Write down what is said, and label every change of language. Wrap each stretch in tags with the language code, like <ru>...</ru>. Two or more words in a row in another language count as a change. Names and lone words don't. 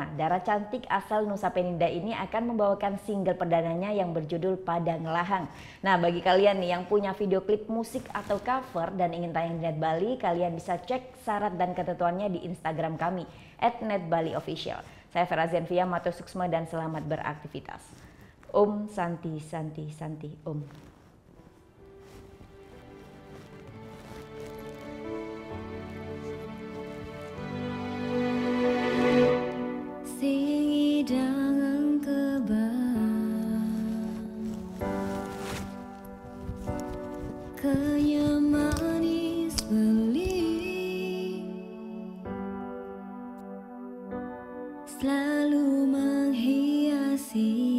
<id>Dara cantik asal Nusa Penida ini akan membawakan single perdananya yang berjudul Pada Ngelahang. Nah, bagi kalian nih yang punya video klip musik atau cover dan ingin tayang di Net Bali, kalian bisa cek syarat dan ketentuannya di Instagram kami @netbaliofficial. Saya Vera Zenvia,</id> <ban>Mato Suksma,</ban> <id>dan selamat beraktivitas.</id> <sa>Om Santi Santi Santi Om.</sa> <id>Sidang kaya manis beli selalu menghiasi</id>